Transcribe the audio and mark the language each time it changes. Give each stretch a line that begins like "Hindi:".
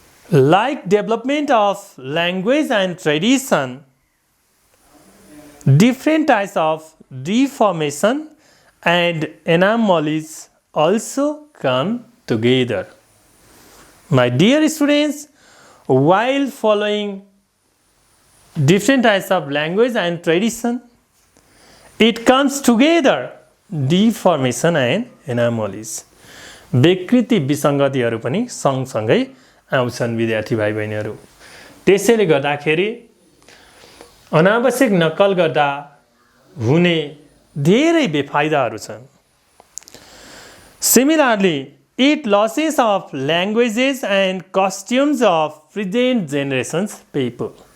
English: Like development of language and tradition, different types of deformation and anomalies also come together. My dear students, while following different types of language and tradition, it comes together deformation and anomalies.
Nepali: विकृति विसङ्गतिहरू पनि सँगसँगै आउँछन् विद्यार्थी भाइ बहिनीहरू। त्यसैले गर्दाखेरि अनावश्यक नक्कल गर्दा हुने धेरै बेफाइदाहरू छन्।
English: Similarly, it losses of languages and costumes of present generations people.